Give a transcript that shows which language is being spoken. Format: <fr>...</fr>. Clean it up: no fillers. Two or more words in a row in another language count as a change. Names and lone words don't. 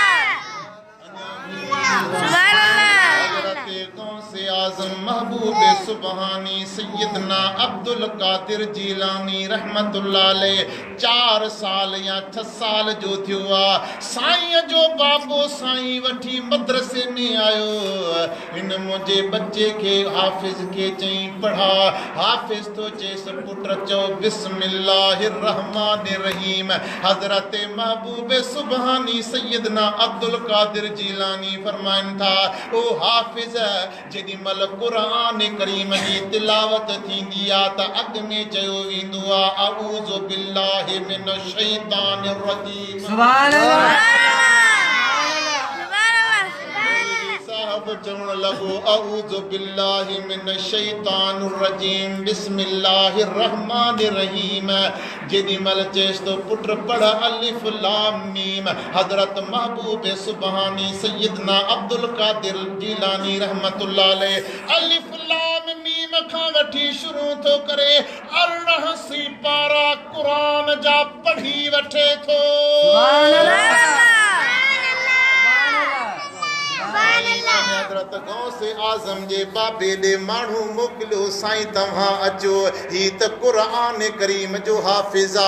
<sd>आज़म महबूब सुबहानी सैयदना अब्दुल कादिर जीलानी</sd> <ar>رحمة الله عليه</ar> <sd>4 साल या 6 साल जो थियो आहे साईं जो बाबो साईं वठी मदरसे में आयो हिन मुंहिंजे बच्चे खे हाफ़िज़ खे चई पढ़ा हाफ़िज़ तो चेस पुट चो</sd> <ar>بسم الله الرحمن الرحيم</ar> <sd>हज़रत महबूब सुबहानी सैयदना अब्दुल कादिर जीलानी फरमाइन था ओ हाफ़िज़ जेॾी महिल क़ुरान करीम जी तिलावत थींदी आहे त अॻ में चयो वेंदो आहे</sd> <ar>أعوذ بالله من الشيطان الرجيم سبحان الله</ar> <sd>साहब तो चवण लगो</sd> <ar>أعوذ بالله من الشيطان الرجيم بسم الله الرحمن الرحيم.</ar> <sd>जेदी मल चेस तो पुत्र पढ़</sd> <ar>ألف لام ميم.</ar> <sd>हजरत महबूब सुबहानी सैयदना अब्दुल कादिर जीलानी</sd> <ar>رحمة الله عليه ألف لام ميم</ar> <sd>खां वठी शुरू तो करे 80 पारा कुरान जा पढ़ी वठे थो। हज़रत गौसे आज़म जे बाबे दे माण्हू मोकिलियो साईं तव्हां अचो ही त क़ुरान करीम जो हाफ़िज़ा।</sd>